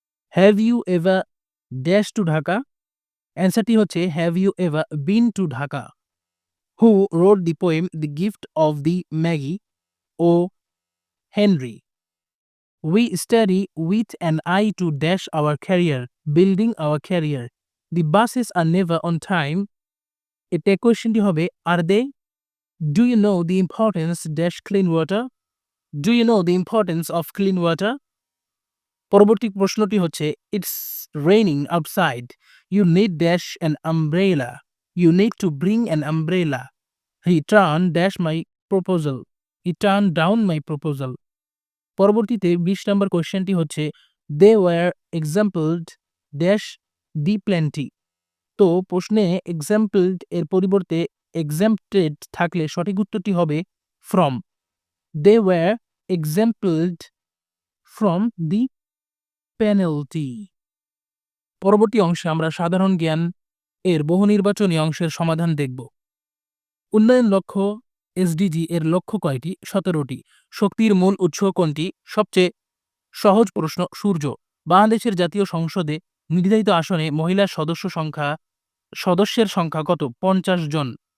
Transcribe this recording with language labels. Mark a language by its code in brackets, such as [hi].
[en] Have you ever dash to Dhaka? [bn] অ্যান্সারটি হচ্ছে [en] Have you ever been to Dhaka? Who wrote the poem The Gift of the Maggie? O. Henry. We study with an eye to dash our career, building our career. The buses are never on time. [bn] এটা কোয়েশ্চেনটি হবে [en] Are they? Do you know the importance dash clean water? Do you know the importance of clean water? [bn] পরবর্তী প্রশ্নটি হচ্ছে [en] It's raining outside. You need dash an umbrella. You need to bring an umbrella. He turned dash my proposal. He turned down my proposal. [bn] পরবর্তীতে ২০ নম্বর কোয়েশ্চেনটি হচ্ছে [en] They were exampled dash the plenty. [bn] তো প্রশ্নে exampled এর পরিবর্তে exempted থাকলে সঠিক উত্তরটি হবে from. [en] They were exempled from the penalty. [bn] পরবর্তী অংশে আমরা সাধারণ জ্ঞান এর বহুনির্বাচনী অংশের সমাধান দেখব। উন্নয়ন লক্ষ্য এসডিজি এর লক্ষ্য কয়টি? ১৭টি। শক্তির মূল উৎস কোনটি? সবচেয়ে সহজ প্রশ্ন সূর্য। বাংলাদেশের জাতীয় সংসদে নির্ধারিত আসনে মহিলা সদস্যের সংখ্যা কত? ৫০ জন।